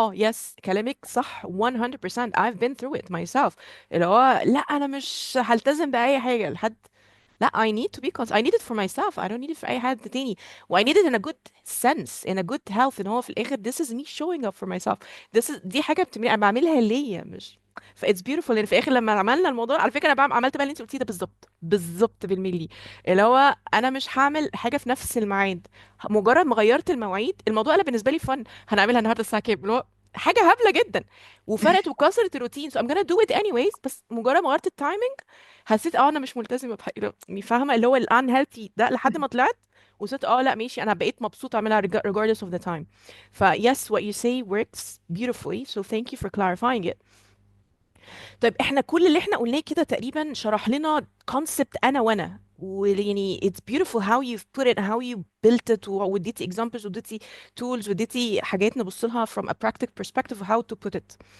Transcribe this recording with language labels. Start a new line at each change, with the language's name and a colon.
Arabic: yes كلامك صح 100%.
English: I've been through it myself.
Arabic: اللي هو لا انا مش هلتزم بأي حاجة لحد.
English: لا I need to be I need it for myself. I don't need it for
Arabic: أي حد تاني.
English: و I need it in a good sense, in a good health.
Arabic: ان هو في الآخر
English: this is me showing up for myself.
Arabic: دي حاجة أنا بعملها ليا مش. ف
English: it's beautiful
Arabic: ان في الآخر لما عملنا الموضوع على فكرة انا عملت بقى اللي انت قلتيه ده بالظبط بالظبط بالملي. اللي هو انا مش هعمل حاجة في نفس الميعاد. مجرد ما غيرت المواعيد الموضوع قلب بالنسبة لي فن. هنعملها النهارده الساعة كام؟ اللي هو حاجة هبلة جدا وفرقت وكسرت الروتين.
English: so I'm gonna do it anyways.
Arabic: بس مجرد ما غيرت التايمينج حسيت انا مش ملتزمه بحاجه يعني فاهمه اللي هو الان هيلثي ده لحد ما طلعت وصرت لا ماشي، انا بقيت مبسوطه اعملها
English: regardless of the time. ف yes, what you say works beautifully, so thank you for clarifying it.
Arabic: طيب احنا كل اللي احنا قلناه كده تقريبا شرح لنا concept انا وانا، ويعني
English: it's beautiful how you've put it, how you built it,
Arabic: واديتي examples واديتي tools واديتي حاجات نبص لها
English: from a practical perspective of how to put it.